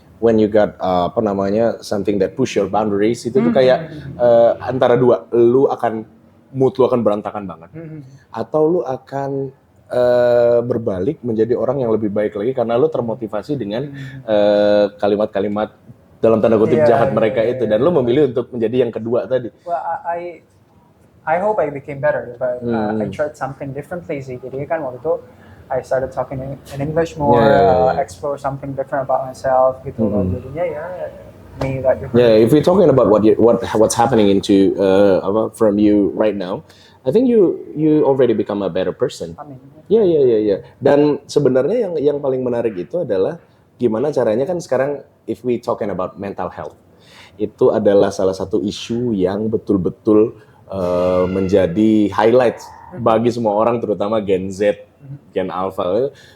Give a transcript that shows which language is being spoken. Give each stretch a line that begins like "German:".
English: When you got something that push your boundaries
Indonesian: itu tuh kayak antara dua, mood lu akan berantakan banget, atau lu akan berbalik menjadi orang yang lebih baik lagi karena lu termotivasi dengan kalimat-kalimat dalam tanda kutip jahat mereka itu, dan lu memilih untuk menjadi yang kedua tadi.
English: Well, I hope I became better, but I tried something differently sih.
Indonesian: Jadi kan waktu itu
English: I started talking in English more, explore something different about myself
Indonesian: gitu loh. Jadinya ya me that different.
English: Yeah, if we're talking about what's happening into from you right now, I think you already become a better person.
Indonesian: Amin.
English: Yeah.
Indonesian: Dan sebenarnya yang paling menarik itu adalah gimana caranya kan sekarang
English: if we talking about mental health,
Indonesian: itu adalah salah satu isu yang betul-betul menjadi highlight bagi semua orang, terutama Gen Z, Gen Alpha.